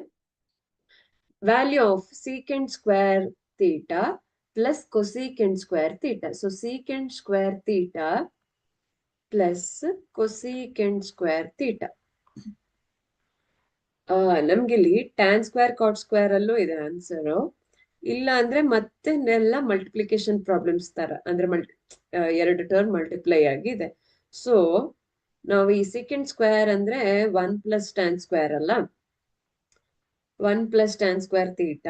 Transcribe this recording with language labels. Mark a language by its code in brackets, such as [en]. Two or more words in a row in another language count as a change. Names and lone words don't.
[en] Value of secant square theta plus cosecant square theta. So secant square theta plus cosecant square theta. [kn] ನಮ್ಗಿಲ್ಲಿ [en] tan square cot square [kn] ಅಲ್ಲೂ ಇದೆ ಆನ್ಸರ್. ಇಲ್ಲ ಅಂದ್ರೆ ಮತ್ತೆಲ್ಲ [en] multiplication problems [kn] ತರ, ಅಂದ್ರೆ ಎರಡು [en] term multiply [kn] ಆಗಿದೆ. ಸೊ ನಾವು ಈ [en] second square [kn] ಅಂದ್ರೆ [en] 1 plus tan square [kn] ಅಲ್ಲ, [en] 1 plus tan square theta.